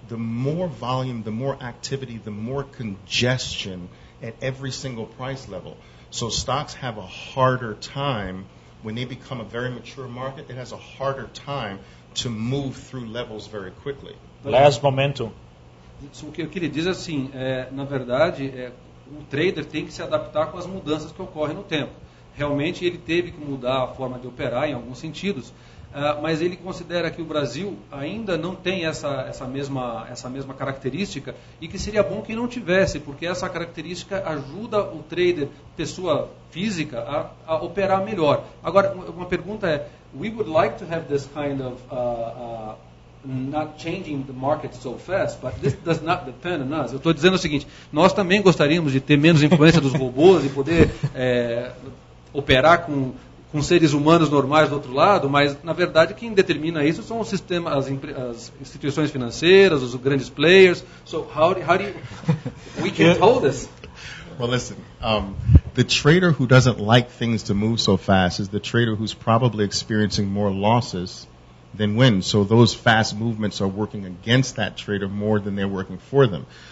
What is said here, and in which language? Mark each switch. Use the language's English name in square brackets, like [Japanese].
[English] The more volume, the more activity, the more congestion at every single price level. So stocks have a harder time. When they become a very mature market, it has a harder time to move through levels very quickly. Less momentum. [Portuguese] O que ele diz assim, na verdade, o trader tem que se adaptar com as mudanças que ocorrem no tempo. Realmente ele teve que mudar a forma de operar em alguns sentidos, mas ele considera que o Brasil ainda não tem essa mesma característica e que seria bom que não tivesse, porque essa característica ajuda o trader, pessoa física, a operar melhor. Agora, uma pergunta é, [English] we would like to have this kind of not changing the market so fast, but this does not depend on us. [Portuguese] Eu estou dizendo o seguinte, nós também gostaríamos de ter menos influência dos robôs e poder operar com seres humanos normais do outro lado, mas na verdade quem determina isso são os sistemas, as instituições financeiras, os grandes players. [English] So how do you, we can hold this? Well, listen, the trader who doesn't like things to move so fast is the trader who's probably experiencing more losses than wins. So those fast movements are working against that trader more than they're working for them.